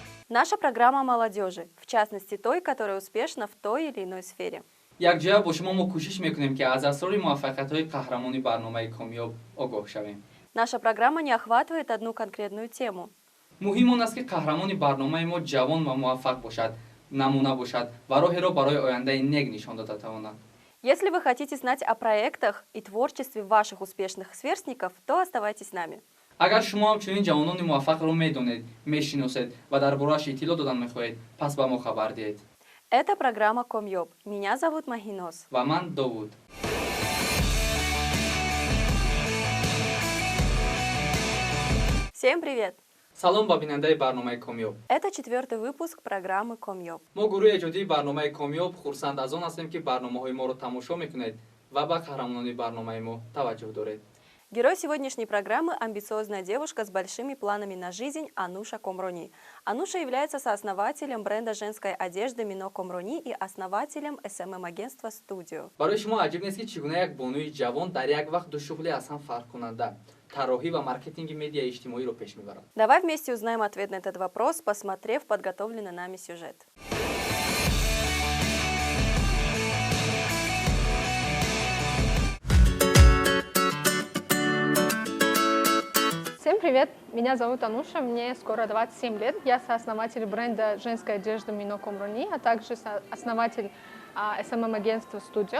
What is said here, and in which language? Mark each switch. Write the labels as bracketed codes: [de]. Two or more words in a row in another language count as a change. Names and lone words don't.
[ru] Наша программа молодежи, в частности той, которая успешна в той или иной сфере. [tg] якҷоя бо шумо мо кӯшиш мекунем ки аз асрори муваффақиятҳои қаҳрамони барномаи комёб огоҳ шавем. [ru] Наша программа не охватывает одну конкретную тему. [tg] муҳим он аст ки қаҳрамони барномаи мо ҷавон ва муваффақ бошад, намуна бошад ва роҳеро барои ояндаи нек нишон дода тавонад. [ru] Если вы хотите знать о проектах и творчестве ваших успешных сверстников, то оставайтесь с нами. [tg] агар шумо ҳамчунин ҷавонони муваффақро медонед, мешиносед ва дар борааш иттилоъ додан мехоҳед, пас ба мо хабар диҳед. [ru] Это программа Комьёб. Меня зовут Магинос. [tg] ва ман Довуд. [ru] Всем привет! [tg] салом ба бинандаи барномаи комёб. [ru] Это 4-й выпуск программы Комьёб. [tg] мо гурӯҳи эҷодии барномаи комёб хурсанд аз он ҳастем ки барномаҳои моро тамошо мекунед ва ба қаҳрамонони барномаи мо таваҷҷӯҳ доред. [ru] Герой сегодняшней программы – амбициозная девушка с большими планами на жизнь Ануша Комрони. Ануша является сооснователем бренда женской одежды Мино Комрони и основателем SMM-агентства «Студио». [tg] барои шумо аҷиб нест ки чӣ гуна як бонуи ҷавон дар як вақт ду шуғли аз ҳам фарқкунанда тарроҳӣ ва маркетинги медиаи иҷтимоиро пеш мебарад. [ru] Давай вместе узнаем ответ на этот вопрос, посмотрев подготовленный нами сюжет. Всем привет! Меня зовут Ануша, мне скоро 27 лет. Я сооснователь бренда женской одежды Мино Комрони, а также основатель SMM-агентства «Студио».